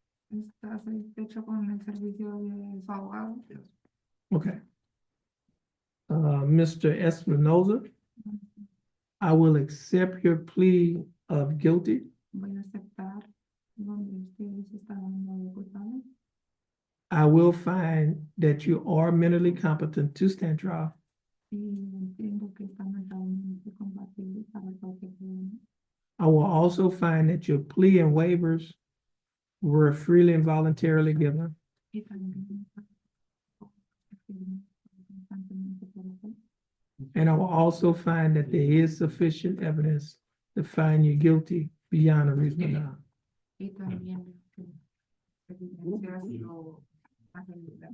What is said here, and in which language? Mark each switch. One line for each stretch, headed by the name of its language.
Spanish: ¿Está satisfecho con el servicio de su abogado?
English: Okay. Mr. Espinoza, I will accept your plea of guilty.
Spanish: Voy a aceptar donde usted se está dando de culpable.
English: I will find that you are mentally competent to stand trial.
Spanish: Y entiendo que está mentalmente compatible para cualquier problema.
English: I will also find that your plea and waivers were freely and voluntarily given.
Spanish: Y también constantemente por hacer.
English: And I will also find that there is sufficient evidence to find you guilty beyond a reasonable doubt.
Spanish: Y también que evidencias lo hacen